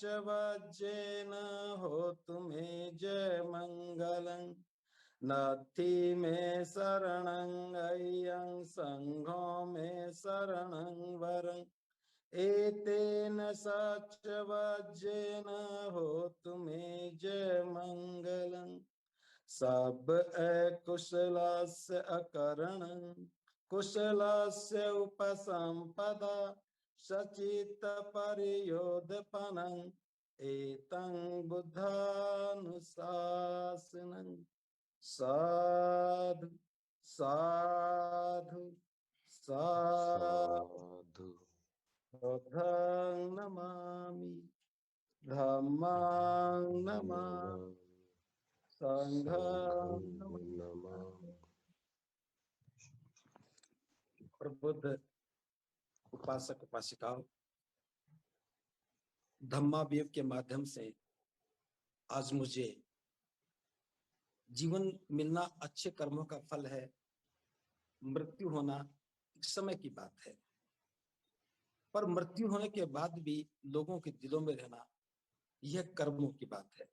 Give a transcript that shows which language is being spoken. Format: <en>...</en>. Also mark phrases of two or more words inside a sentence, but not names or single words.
<pi>वज्रेन होतु मे जय मंगलं नत्थि मे शरणं अय्यं संघो मे शरणं वरं एतेन सच वज्रेन होतु मे जय मंगलं सब कुशलस्य अकरणं कुशलस्य उपसंपदा सचित परियोधपनं एतं बुद्धानुशासनं साधु साधु साधु साधु बुद्धं नमामि धम्मं नमामि संघं नमामि।</pi> <hi>प्रबुद्ध उपासक उपासिकाओं, धम्मावयव के माध्यम से आज मुझे जीवन मिलना अच्छे कर्मों का फल है, मृत्यु होना एक समय की बात है, पर मृत्यु होने के बाद भी लोगों के दिलों में रहना यह कर्मों की बात है।</hi>